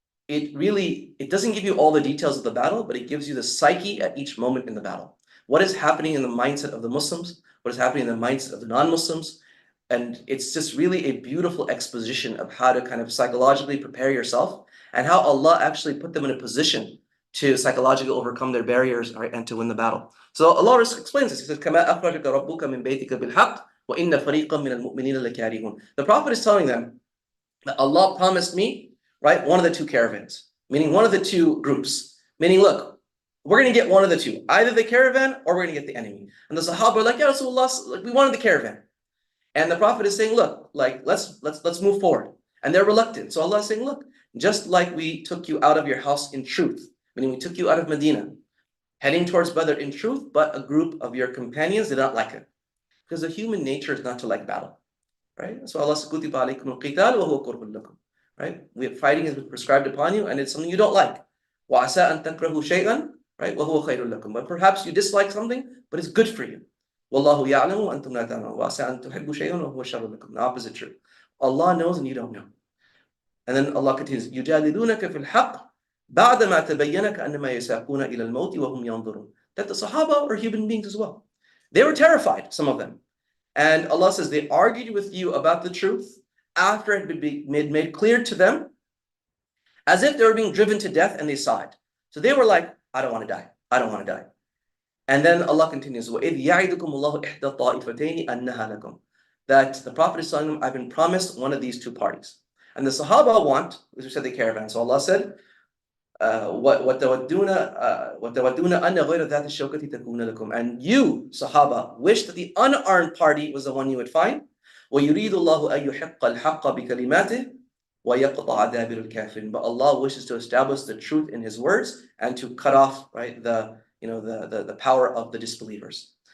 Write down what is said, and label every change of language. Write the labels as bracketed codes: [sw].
[en] it doesn't give you all the details of the battle, but it gives you the psyche at each moment in the battle. What is happening in the mindset of the Muslims? What is happening in the mindset of the non-Muslims? And it's just really a beautiful exposition of how to kind of psychologically prepare yourself and how Allah actually put them in a position to psychologically overcome their barriers, right, and to win the battle. So Allah explains this. He says, [ar] كَمَا أَخْرَجَكَ رَبُّكَ مِنْ بَيْتِكَ بِالْحَقِّ وَإِنَّ فَرِيقًا مِنَ الْمُؤْمِنِينَ لَكَارِهُونَ. [en] The Prophet is telling them that Allah promised me, right, one of the two caravans, meaning one of the two groups. Meaning, look, we're going to get one of the two, either the caravan or we're going to get the enemy. And the Sahaba are like, Ya Rasulullah, like, we wanted the caravan. And the Prophet is saying, look, like let's move forward. And they're reluctant. So Allah is saying, look, just like we took you out of your house in truth, meaning we took you out of Medina, heading towards Badr in truth, but a group of your companions did not like it. Because the human nature is not to like battle. Right? So Allah says, [ar] كُتِبَ عَلَيْكُمُ الْقِتَالُ وَهُوَ كُرْهٌ لَكُمْ. [en] Right? Fighting is prescribed upon you, and it's something you don't like. [ar] وَعَسَىٰ أَن تَكْرَهُ شَيْئًا, right? وَهُوَ خَيْرٌ لَكُمْ. [en] But perhaps you dislike something, but it's good for you. [ar] وَاللَّهُ يَعْلَمُ وَأَنْتُمْ لَا تَعْلَمُونَ وَعَسَىٰ أَن تُحِبُّوا شَيْئًا وَهُوَ شَرٌّ لَكُمْ. [en] The opposite true. Allah knows and you don't know. And then Allah continues, [ar] يُجَادِلُونَكَ فِي الْحَقِّ بَعْدَمَا تَبَيَّنَ كَأَنَّمَا يَسَاقُونَ إِلَى الْمَوْتِ وَهُمْ يَنظُرُونَ. [en] That the Sahaba are human beings as well. They were terrified, some of them. And Allah says they argued with you about the truth after it had been made clear to them, as if they were being driven to death and they saw it. So they were like, I don't want to die. I don't want to die. And then Allah continues, [ar] وَإِذْ يَعِدُكُمُ اللَّهُ إِحْدَى الطَّائِفَتَيْنِ أَنَّهَا لَكُمْ. [en] That the Prophet is telling them, I've been promised one of these two parties. And the Sahaba want, as we said, the caravan. So Allah said, [ar] وَتَوَدُّونَ أَنَّ غَيْرَ ذَاتِ الشَّوْكَةِ تَكُونَ لَكُمْ. [en] And you, Sahaba, wish that the unarmed party was the one you would find. [ar] وَيُرِيدُ اللَّهُ أَن يُحِقَّ الْحَقَّ بِكَلِمَاتِهِ وَيَقْطَعَ دَابِرَ الْكَافِرِينَ. [en] But Allah wishes to establish the truth in His words and to cut off, right, the power of the disbelievers.